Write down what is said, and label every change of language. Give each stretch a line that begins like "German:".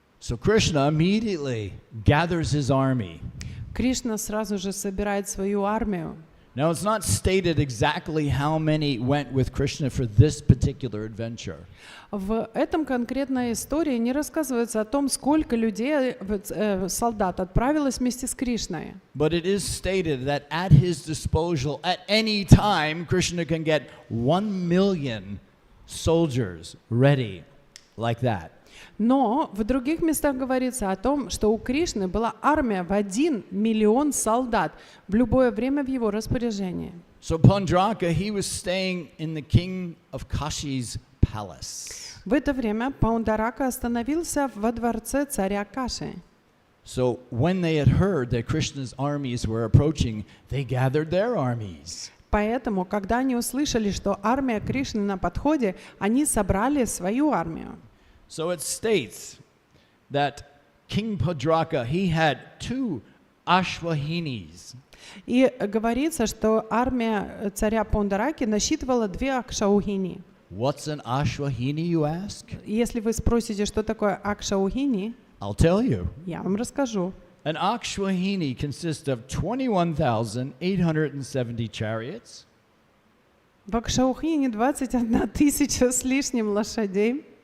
English: So Krishna immediately gathers his army.
Russian: Кришна сразу же собирает свою армию.
English: Now it's not stated exactly how many went with Krishna for this particular adventure.
Russian: В этом конкретной истории не рассказывается о том, сколько людей, солдат, отправилось вместе с Кришной.
English: But it is stated that at his disposal at any time, Krishna can get 1 million soldiers ready like that.
Russian: Но в других местах говорится о том, что у Кришны была армия в 1 миллион солдат в любое время в его распоряжении.
English: So Pundraka, he was staying in the king of Kashi's palace.
Russian: В это время Пондарака остановился во дворце царя Каши.
English: So when they had heard that Krishna's armies were approaching, they gathered their armies.
Russian: Поэтому, когда они услышали, что армия Кришны на подходе, они собрали свою армию.
English: So it states that King Padraka, he had 2 ashwahinis.
Russian: И говорится, что армия царя Пондараки насчитывала 2 акшаухини.
English: What's an ashwahini, you ask?
Russian: Если вы спросите, что такое акшаухини,
English: I'll tell you.
Russian: я вам расскажу.
English: An akshwahini consists of 21,870 chariots.
Russian: В акшаухине 21 тысяча с лишним лошадей,